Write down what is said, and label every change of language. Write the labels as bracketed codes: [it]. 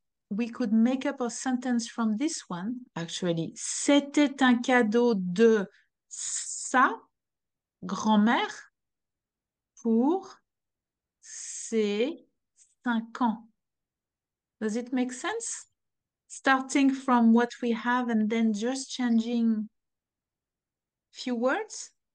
[en] we could make up a sentence from this one, actually. [fr] C'était un cadeau de sa grand-mère pour ses 5 ans. [en] Does it make sense? Starting from what we have and then just changing few words.